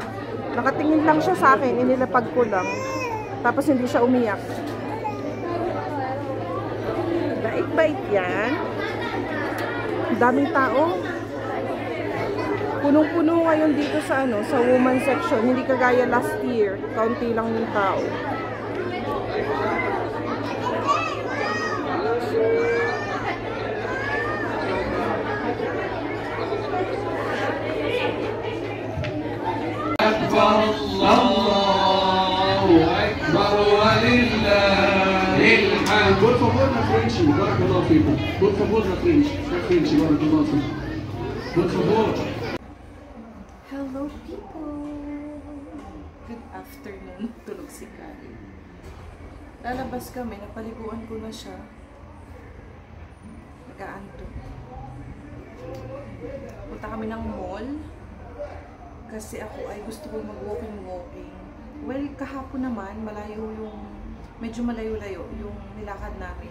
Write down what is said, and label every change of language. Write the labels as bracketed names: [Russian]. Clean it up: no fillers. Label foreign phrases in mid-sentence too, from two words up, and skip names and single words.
[Filipino] Nakatingin lang siya sa akin, inilapag ko lang. Tapos hindi siya umiyak. Bait-bait yan. Daming tao. Punong-puno ngayon dito sa sa [English] woman section. [Filipino] Hindi kagaya [English] last year. [Filipino] Kaunti lang yung tao. [Arabic] الله أكبر ولله الحمد. [Portuguese] Por favor, na frente, [Arabic] بارك الله فيكم. [Portuguese] Por favor, na frente, [Arabic] بارك الله فيكم. [Portuguese] Por favor. [English] Hello people! Good afternoon. [Filipino] Tulog si Kali. Lalabas kami, napaliguan ko na siya. Nag-aantok. Punta kami ng mall. Kasi ako ay gusto ko mag-walking. Well, kahapon naman, medyo malayo-layo yung nilakad namin.